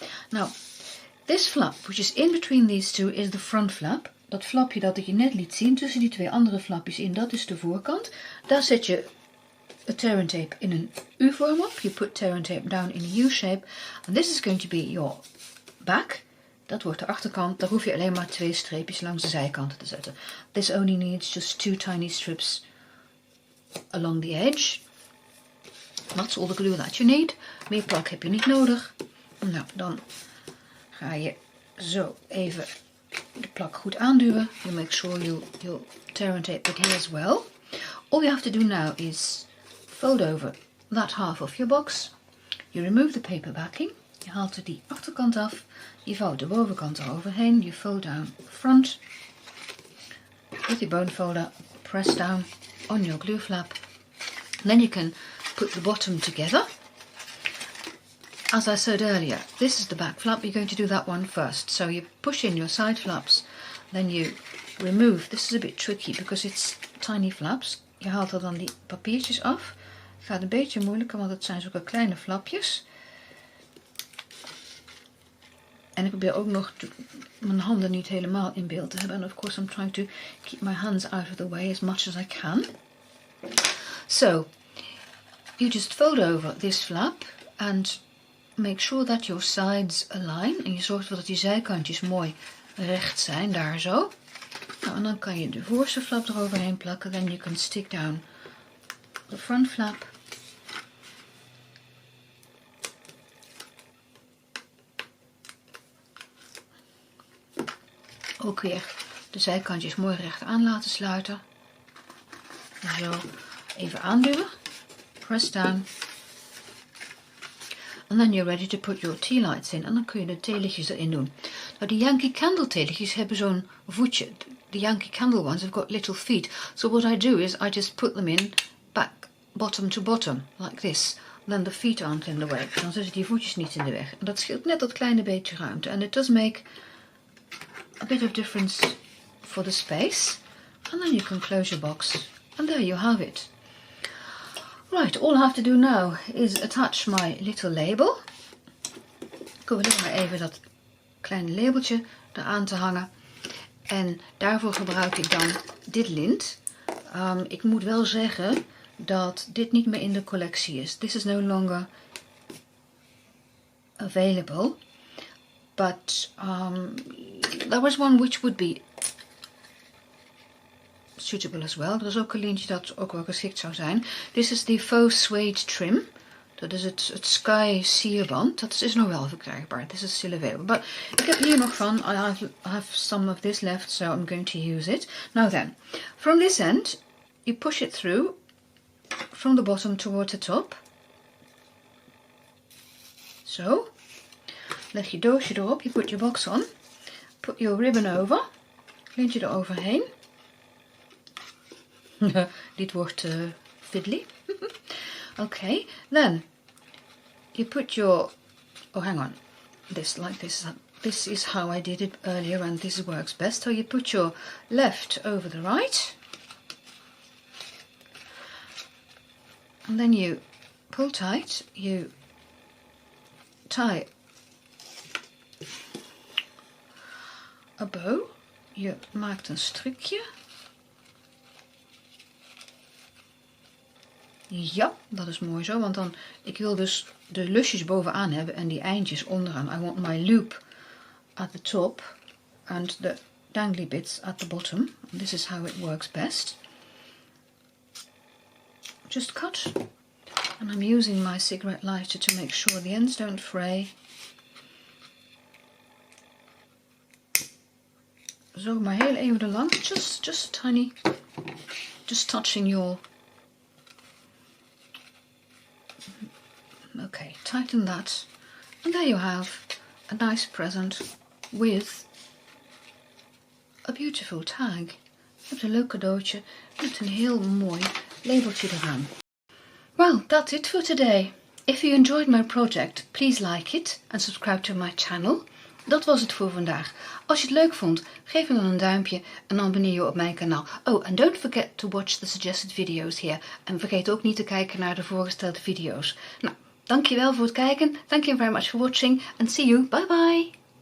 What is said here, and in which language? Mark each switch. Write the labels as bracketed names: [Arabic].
[English] Now, this flap, which is in between these two, is the front flap. [Dutch] Dat flapje dat ik je net liet zien tussen die twee andere flapjes in, dat is de voorkant. Daar zet je het tear and tape in een U-vorm op. [English] You put tear and tape down in a U-shape. And this is going to be your back. [Dutch] Dat wordt de achterkant. Daar hoef je alleen maar 2 streepjes langs de zijkanten te zetten. [English] This only needs just 2 tiny strips along the edge. That's all the glue that you need. [Dutch] Meer plak heb je niet nodig. Nou, dan ga je zo even de plak goed aanduwen. [English] You make sure you'll tear and tape it here as well. All you have to do now is fold over that half of your box. You remove the paper backing. [Dutch] Je haalt er die achterkant af. Je vouwt de bovenkant eroverheen. [English] You fold down the front. With your bone folder, press down on your glue flap. Then you can put the bottom together. As I said earlier, this is the back flap. You're going to do that one first. So you push in your side flaps. Then you remove. This is a bit tricky because it's tiny flaps. [Dutch] Je haalt er dan die papiertjes af. Gaat een beetje moeilijker, want het zijn zulke kleine flapjes. En ik probeer ook nog mijn handen niet helemaal in beeld te hebben. [English] And of course I'm trying to keep my hands out of the way as much as I can. So, you just fold over this flap and make sure that your sides align. [Dutch] En je zorgt ervoor dat die zijkantjes mooi recht zijn, daar zo. Nou, en dan kan je de voorste flap eroverheen plakken. [English] Then you can stick down the front flap. [Dutch] Ook weer de zijkantjes mooi recht aan laten sluiten. Zo, even aanduwen. [English] Press down. And then you're ready to put your tea lights in. [Dutch] En dan kun je de theelichtjes erin doen. Nou, die Yankee Candle theelichtjes hebben zo'n voetje. [English] The Yankee Candle ones have got little feet. So what I do is I just put them in back, bottom to bottom, like this. Then the feet aren't in the way. [Dutch] Dan zitten die voetjes niet in de weg. En dat scheelt net dat kleine beetje ruimte. [English] And it does make a bit of difference for the space. And then you can close your box. And there you have it. Right, all I have to do now is attach my little label. [Dutch] Ik hoef alleen maar even dat kleine labeltje eraan te hangen. En daarvoor gebruik ik dan dit lint. Ik moet wel zeggen dat dit niet meer in de collectie is. [English] This is no longer available. But there was one which would be suitable as well. [Dutch] Er is ook een lintje dat ook wel geschikt zou zijn. [English] This is the faux suede trim. [Dutch] Dat is het Sky sierband. Dat is nog wel verkrijgbaar. [English] This is still available. But [Dutch] ik heb hier nog van. [English] I have some of this left, so I'm going to use it. Now then, from this end, you push it through from the bottom towards the top. [Dutch] Zo. Leg je doosje erop. [English] You put your box on. Put your ribbon over. [Dutch] Lintje er overheen. Dit wordt fiddly. [English] Okay, then you put your, oh hang on, this is how I did it earlier and this works best. So you put your left over the right and then you pull tight, you tie a bow, [Dutch] je maakt een strikje. Ja, dat is mooi zo, want dan, ik wil dus de lusjes bovenaan hebben en die eindjes onderaan. [English] I want my loop at the top and the dangly bits at the bottom. This is how it works best. Just cut. And I'm using my cigarette lighter to make sure the ends don't fray. [Dutch] Zo, maar heel even lang. [English] Just tiny. Just touching your... Okay, tighten that. And there you have a nice present with a beautiful tag. [Dutch] Je hebt een leuk cadeautje met een heel mooi labeltje eraan. [English] Well, that's it for today. If you enjoyed my project, please like it and subscribe to my channel. [Dutch] Dat was het voor vandaag. Als je het leuk vond, geef me dan een duimpje en abonneer je op mijn kanaal. [English] Oh, and don't forget to watch the suggested videos here. [Dutch] En vergeet ook niet te kijken naar de voorgestelde video's. Nou, dankjewel voor het kijken. [English] Thank you very much for watching and see you. Bye bye.